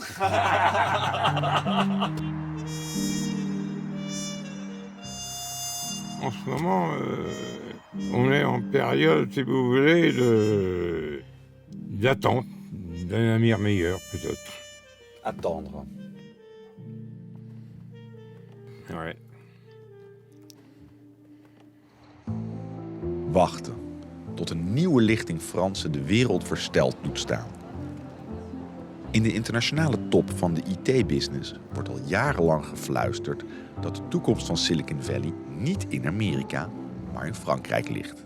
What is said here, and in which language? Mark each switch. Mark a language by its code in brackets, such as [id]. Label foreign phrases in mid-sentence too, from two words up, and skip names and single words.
[fr] En ce moment, on est en période, si vous voulez, d'attente d'un avenir meilleur, peut-être. Attendre. Ouais. [nl] Wachten. Tot een nieuwe lichting Fransen de wereld versteld doet staan. In de internationale top van de IT-business wordt al jarenlang gefluisterd dat de toekomst van Silicon Valley niet in Amerika, maar in Frankrijk ligt.